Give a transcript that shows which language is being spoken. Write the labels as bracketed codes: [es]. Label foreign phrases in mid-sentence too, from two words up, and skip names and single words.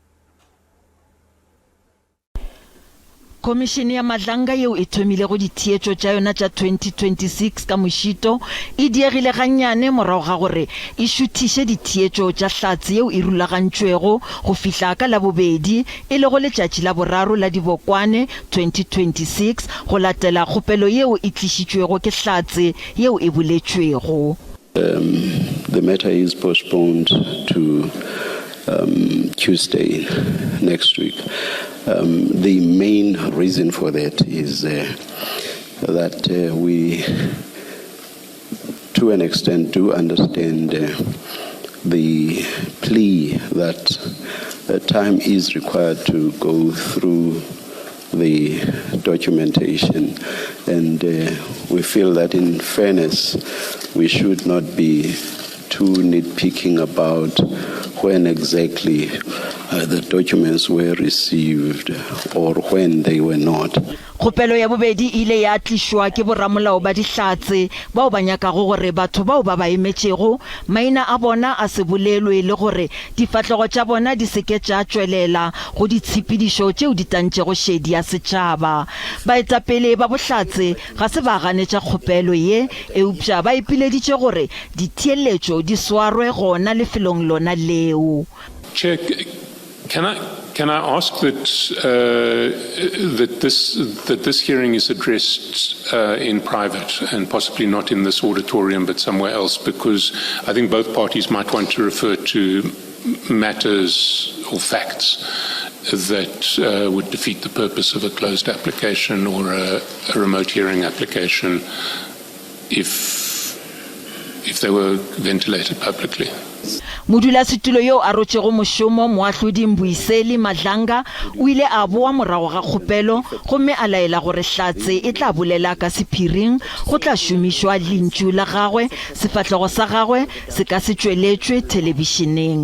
[nso] Komishene ya Madlanga yeo e thomile go dithietšo tša yona tša 2026 ka mošito e diegile gannyane morago ga gore e šuthiše dithietšo tša hlatsi yeo e rulagantšwego go fihla ka labobedi e le go letšatši la boraro la dibokwane 2026 go latela kgopelo yeo e tlišitšwego ke hlatsi yeo e boletšwego. [en] The matter is postponed to Tuesday next week. The main reason for that is that we, to an extent, do understand the plea that time is required to go through the documentation, and we feel that in fairness we should not be too nitpicking about when exactly the documents were received or when they were not. [nso] Kgopelo ya bobedi ile ya tlišwa ke boramolao ba dihlatse bao ba nyakago gore batho bao ba ba emetšego maina a bona a se bolelwe le gore difatlego tša bona di seke tša tšwelela go ditshepedišo tšeo di tantšego šedi ya setšhaba. Baetapele ba bohlatse ga se ba ganetša kgopelo ye eupša ba ipileditše gore ditheeletšo di swarwe gona lefelong lona leo. [en] Chair, can I ask that that this hearing is addressed in private and possibly not in this auditorium but somewhere else, because I think both parties might want to refer to matters or facts that would defeat the purpose of a closed application or a remote hearing application if they were ventilated publicly. [nso] Modulasetulo yo a rotšego mošomo moahlodi Mbuiseli Madlanga o ile a boa morago ga kgopelo gomme a laela gore hlatse e tla bolela ka sephiring go tla šomišwa lentšu la gagwe sefatlego sa gagwe se ka se tšweletšwe telebišeneng.